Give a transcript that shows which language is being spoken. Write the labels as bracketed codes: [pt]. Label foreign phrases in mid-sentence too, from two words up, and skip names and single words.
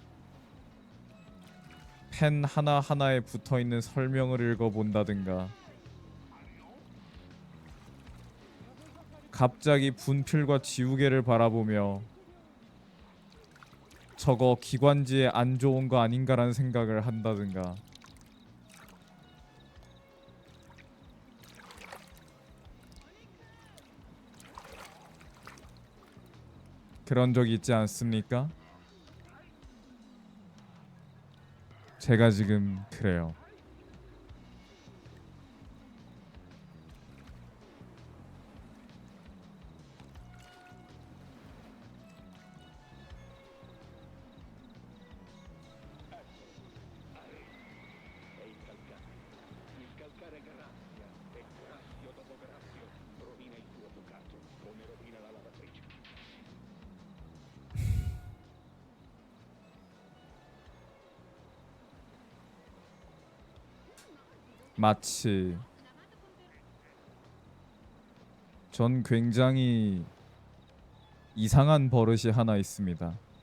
[ko] 펜 하나하나에 붙어있는 설명을 읽어본다든가, 갑자기 분필과 지우개를 바라보며 저거 기관지에 안 좋은 거 아닌가라는 생각을 한다든가, 그런 적 있지 않습니까? 제가 지금 그래요. [it] È il calcare. Il calcare grazia e graffio dopo graffio rovina il tuo bucato, come rovina la lavatrice. [ko] 마치 전 굉장히 이상한 버릇이 하나 있습니다.